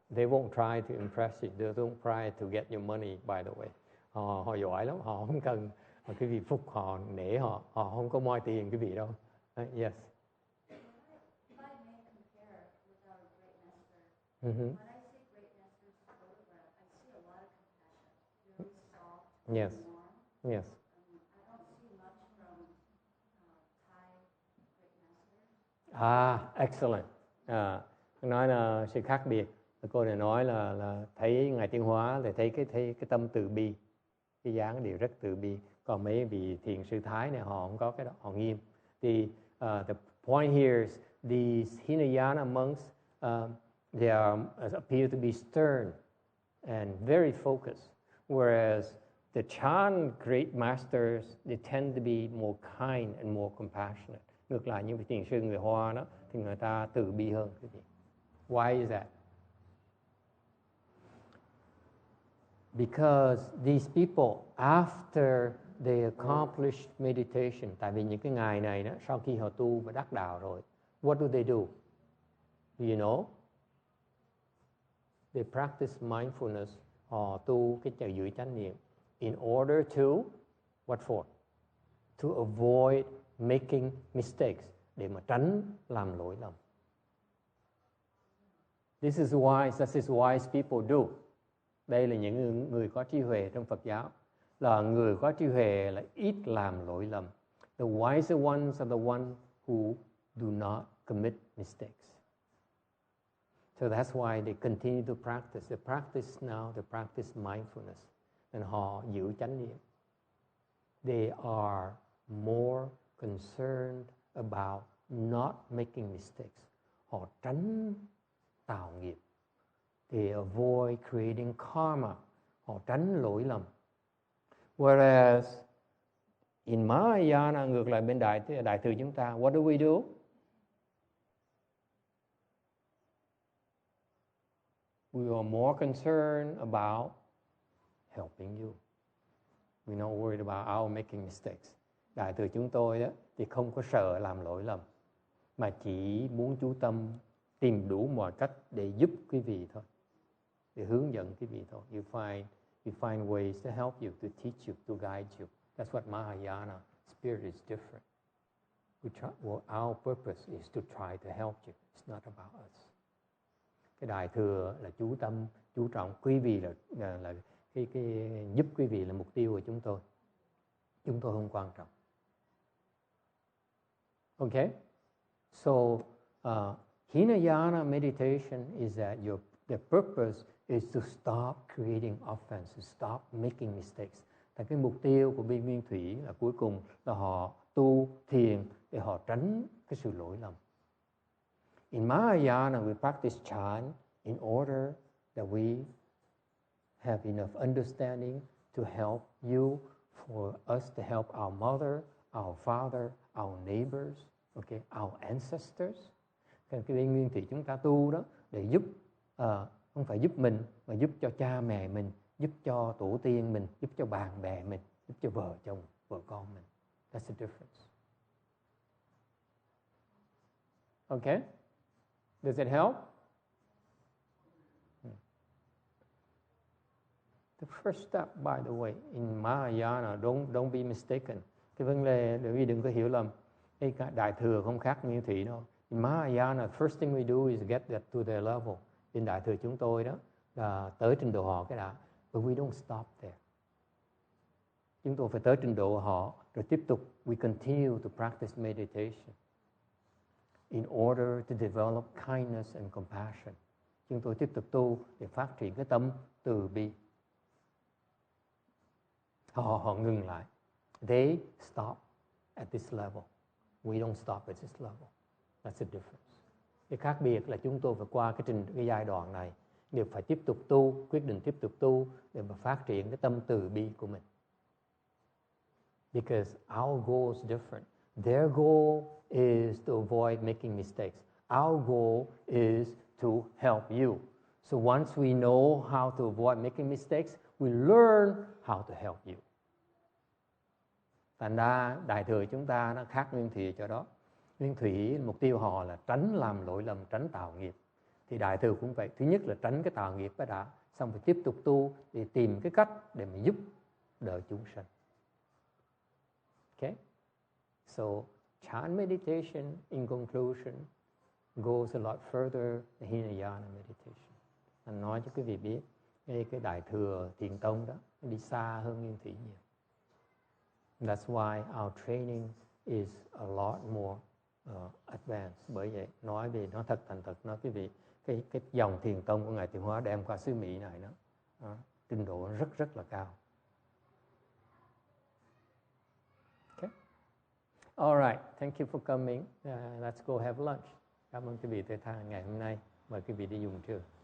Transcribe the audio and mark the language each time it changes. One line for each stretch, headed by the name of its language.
English: They won't try to impress you. They don't try to get your money, by the way.
Vietnamese: Họ giỏi lắm. Họ không cần quý vị phục họ, nể họ. Họ không có moi tiền quý vị đâu.
English: Yes. If I may compare with our great master, when I see great master's photograph, I see a lot of compassion, really soft, Yes. warm. Yes. I don't see much from Thai great masters. Excellent.
Vietnamese: Nói là sự khác biệt. Cô này nói là thấy Ngài Tiến Hóa thì thấy cái tâm từ bi, cái dáng đều rất từ bi. Còn mấy vị thiền sư Thái này họ không có cái đó, họ nghiêm.
English: The point here is these Hinayana monks, they appear to be stern and very focused, whereas the Chan great masters, they tend to be more kind and more compassionate.
Vietnamese: Ngược lại những vị thiền sư người Hoa đó thì người ta từ bi hơn.
English: Why is that? Because these people, after they accomplish meditation,
Vietnamese: tại vì những cái ngày này đó, sau khi họ tu và đắc đạo rồi,
English: what do they do? Do you know? They practice mindfulness.
Vietnamese: Họ tu cái trò giữ chánh niệm.
English: In order to, what for? To avoid making mistakes,
Vietnamese: để mà tránh làm lỗi lầm.
English: This is wise people do.
Vietnamese: Đây là những người có trí huệ trong Phật giáo. Là người có trí huệ là ít làm lỗi lầm.
English: The wiser ones are the ones who do not commit mistakes. So that's why they continue to practice. They practice mindfulness. And
Vietnamese: họ giữ chánh niệm.
English: They are more concerned about not making mistakes.
Vietnamese: Họ tránh tạo nghiệp.
English: They avoid creating karma.
Vietnamese: Họ tránh lỗi lầm.
English: Whereas in Mahayana,
Vietnamese: ngược lại bên Đại thừa chúng ta,
English: what do we do? We are more concerned about helping you. We're not worried about our making mistakes.
Vietnamese: Đại thừa chúng tôi đó thì không có sợ làm lỗi lầm, mà chỉ muốn chú tâm tìm đủ mọi cách để giúp quý vị thôi, để hướng dẫn quý vị thôi.
English: You find ways to help you, to teach you, to guide you. That's what Mahayana spirit is different. Our purpose is to try to help you. It's not about us.
Vietnamese: Cái Đại thừa là chú trọng quý vị là cái giúp quý vị là mục tiêu của chúng tôi. Chúng tôi không quan trọng.
English: Okay? So Hinayana meditation is that the purpose is to stop creating offenses, stop making mistakes.
Vietnamese: Tại cái mục tiêu của bên Nguyên Thủy là cuối cùng là họ tu thiền để họ tránh cái sự lỗi lầm.
English: In Mahayana, we practice chant in order that we have enough understanding to help you, for us to help our mother, our father, our neighbors, okay, our ancestors.
Vietnamese: Cái bên Nguyên Thủy chúng ta tu đó để giúp, không phải giúp mình mà giúp cho cha mẹ mình, giúp cho tổ tiên mình, giúp cho bạn bè mình, giúp cho vợ chồng, vợ con mình.
English: That's the difference. Okay? Does it help? The first step, by the way, in Mahayana, don't be mistaken.
Vietnamese: Cái vấn đề, đừng có hiểu lầm. Cái Đại Thừa không khác Nguyên Thủy đâu.
English: In Mahayana, first thing we do is get that to their level.
Vietnamese: In Đại Thừa chúng tôi đó là tới trình độ họ cái đã.
English: But we don't stop there.
Vietnamese: Chúng tôi phải tới trình độ họ, rồi tiếp tục,
English: we continue to practice meditation in order to develop kindness and compassion.
Vietnamese: Chúng tôi tiếp tục tu để phát triển cái tâm từ bi. Họ ngừng lại.
English: They stop at this level. We don't stop at this level. That's the difference.
Vietnamese: Cái khác biệt là chúng tôi phải qua cái giai đoạn này, đều phải tiếp tục tu, quyết định tiếp tục tu để mà phát triển cái tâm từ bi của mình.
English: Because our goal is different. Their goal is to avoid making mistakes. Our goal is to help you. So once we know how to avoid making mistakes, we learn how to help you.
Vietnamese: Thành ra Đại Thừa chúng ta nó khác Nguyên Thủy cho đó. Nguyên Thủy mục tiêu họ là tránh làm lỗi lầm, tránh tạo nghiệp. Thì Đại Thừa cũng vậy. Thứ nhất là tránh cái tạo nghiệp cái đã, xong phải tiếp tục tu để tìm cái cách để mà giúp đỡ chúng sanh.
English: Okay? So chant meditation in conclusion goes a lot further than Hinayana meditation.
Vietnamese: Anh nói cho quý vị biết, cái Đại Thừa Thiền Tông đó nó đi xa hơn Nguyên Thủy nhiều.
English: That's why our training is a lot more advanced.
Vietnamese: Bởi vậy nói về nó thật thành thật, nói quý vị, cái dòng Thiền Tông của Ngài Thiệu Hóa đem qua xứ Mỹ này đó, trình độ rất là cao.
English: Okay. All right, thank you for coming. Let's go have lunch.
Vietnamese: Cảm ơn quý vị tới tham ngày hôm nay. Mời quý vị đi dùng trưa.